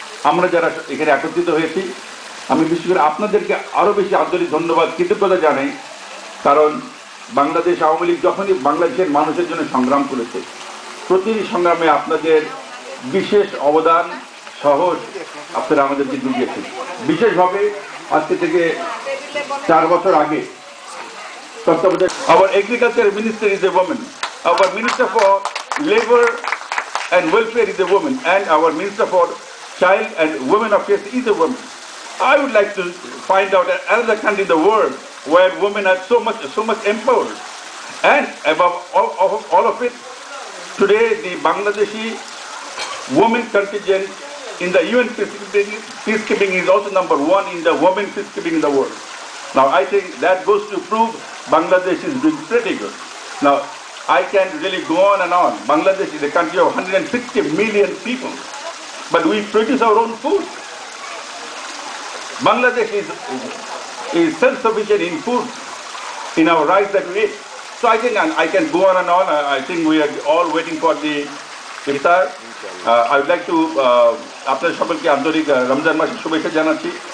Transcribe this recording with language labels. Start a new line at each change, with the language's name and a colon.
Bangla: আমরা যারা এখানে একত্রিত হয়েছি, আমি বিশেষ করে আপনাদেরকে আরও বেশি আন্তরিক ধন্যবাদ কৃতজ্ঞতা জানাই, কারণ বাংলাদেশ আওয়ামী লীগ যখনই বাংলাদেশের মানুষের জন্য সংগ্রাম করেছে, প্রতিটি সংগ্রামে আপনাদের বিশেষ অবদান সাহস আপনারা আমাদেরকে জুগিয়েছেন। বিশেষভাবে আজকে থেকে 4 বছর আগে তত্ত্বাবধায়ক
English: our agriculture minister is a woman, our minister for labor and welfare is a woman, and our minister for child and women affairs is a woman. I would like to find out another country in the world where women are so much empowered. And above all of it, today the Bangladeshi women contingent in the UN peacekeeping is also number 1 in the women peacekeeping in the world. Now I think that goes to prove Bangladesh is doing pretty good. Now I can really go on and on. Bangladesh is a country of 160 million people, but we produce our own food. Bangladesh is self-sufficient in food, in our rice that we eat. So I think I can go on and on. I think we are all waiting for the iftar. I would like to
Bangla: আপনাদের সকলকে আন্তরিক রমজান মাসের শুভেচ্ছা জানাচ্ছি।